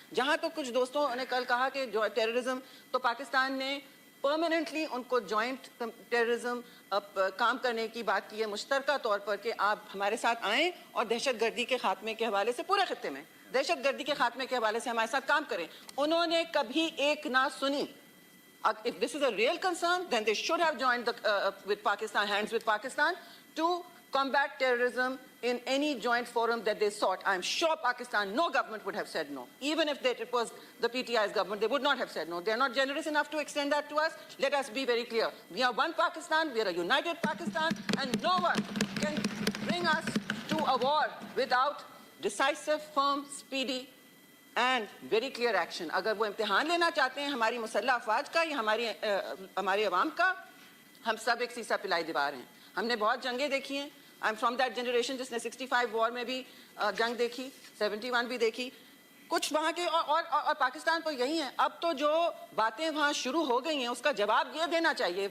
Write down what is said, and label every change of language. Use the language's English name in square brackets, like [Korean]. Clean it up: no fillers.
[Urdu] جہاں تو کچھ دوستوں نے کل کہا کہ جو ٹیررزم, تو پاکستان نے پرماننٹلی ان کو جوائنٹ ٹیررزم کام کرنے کی بات کی ہے, مشترکہ طور پر, کہ آپ ہمارے ساتھ آئیں اور دہشت گردی کے خاتمے کے حوالے سے پورے خطے میں دہشت گردی کے خاتمے کے حوالے سے ہمارے ساتھ کام کریں. انہوں نے کبھی ایک نہ سنی. [English] If this is a real concern, then they should have joined with Pakistan, hands with Pakistan, to combat terrorism in any joint forum that they sought. I'm sure Pakistan, no government would have said no. Even if it was the PTI's government, they would not have said no. They're not generous enough to extend that to us. Let us be very clear. We are one Pakistan, we are a united Pakistan, and no one can bring us to a war without decisive, firm, speedy, and very clear action. [Urdu] اگر وہ امتحان لینا چاہتے ہیں ہماری مسلح افواج کا یا ہمارے عوام کا, ہم سب ایک سیسا پلائی دیوار ہیں. ہم نے بہت جنگیں دیکھی ہیں. [English] I am from that generation [Urdu] جس نے 65 وار میں بھی جنگ دیکھی, 71 بھی دیکھی. کچھ وہاں کے اور پاکستان تو یہی ہے. اب تو جو باتیں وہاں شروع ہو گئی ہیں اس کا جواب یہ دینا چاہیے.